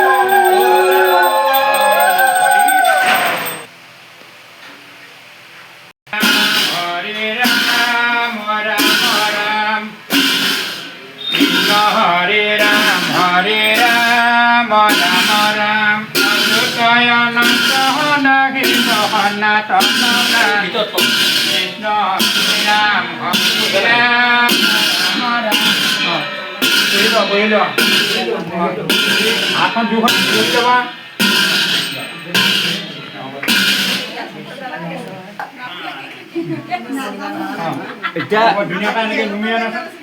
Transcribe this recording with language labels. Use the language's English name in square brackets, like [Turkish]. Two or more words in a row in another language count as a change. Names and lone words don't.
[Sanskrit] হরি রাম রাম রাম কৃষ্ণ হরে রাম রাম রাম অনন্ত নাহি সনাতন কৃষ্ণ রাম রাম [Assamese] হাতখন দুখন যাবা এতিয়া ধুনীয়াকৈ এনেকৈ নুমিয়া না